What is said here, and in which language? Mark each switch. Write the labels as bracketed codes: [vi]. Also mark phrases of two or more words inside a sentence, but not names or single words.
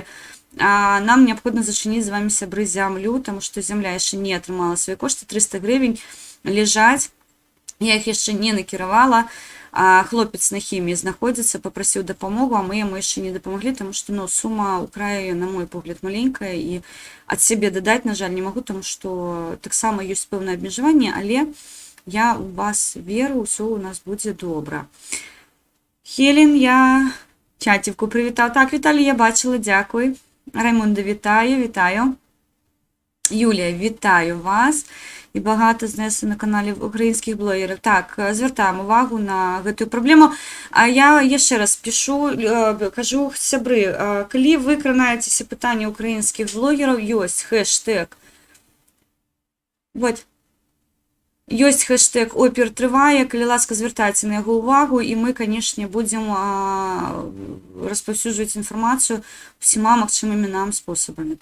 [be] нам неабходна зачыніць з вами, сябры, зямлю, таму што зямля яшчэ не атрымала свае кошты, 300 гривень ляжаць, я іх яшчэ не накіравала, хлопец на хіміі знаходзіцца, папрасіў дапамогу, а мы яму яшчэ не дапамаглі, таму што сума ў краі, на мой погляд, маленькая, і ад сябе дадаць, на жаль, не магу, таму што таксама ёсць пэўнае абмежаванне, але я ў вас веру, ўсё ў нас будзе добра. Хелен, я чаціўку прывітаў. Так, Віталій, я бачыла, дзякуй. Раймонда, вітаю, вітаю. Юлія, вітаю вас. [uk] І багата знесли на каналі українських блогерів. Так, звертаємо увагу на [be] гэтую праблему. А я яшчэ раз пишу, кажу, сябры, калі вы кранаецеся пытанне українських блогераў, ёсць хэштег. Вот. Ёсць хэштег «Опер трывае», калі ласка, звяртайце на яго ўвагу, і мы, канешне, будзем распаўсюджваць інфармацыю ўсіма магчымымі нам спосабамі.